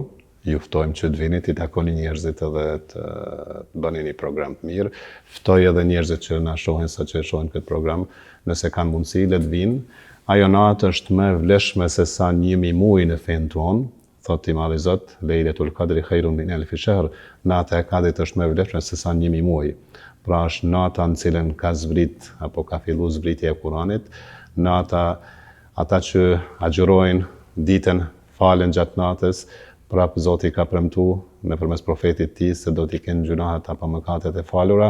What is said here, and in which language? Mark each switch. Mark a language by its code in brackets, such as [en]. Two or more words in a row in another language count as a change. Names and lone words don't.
[sq] Ju ftojmë që të vini, t'i takoni njerëzit edhe të bëni një program të mirë. Ftoj edhe njerëzit që na shohin sa që shohin këtë program, nëse kanë mundësi, le të vinë. Ajo natë është më vlefshme se sa 1000 muaj në fen tonë. Thot i Madhi Zot, [ar] ليلة القدر خير من ألف شهر, [sq] nata e Kadrit është më e vlefshme se sa 1000 muaj. Pra është nata në cilën ka zbrit apo ka filluar zbritja e Kuranit, nata ata që agjërojnë ditën, falen gjatë natës, prapë Zoti ka premtuar nëpërmes profetit tij se do t'i kenë gjunahet apo mëkatet e falura.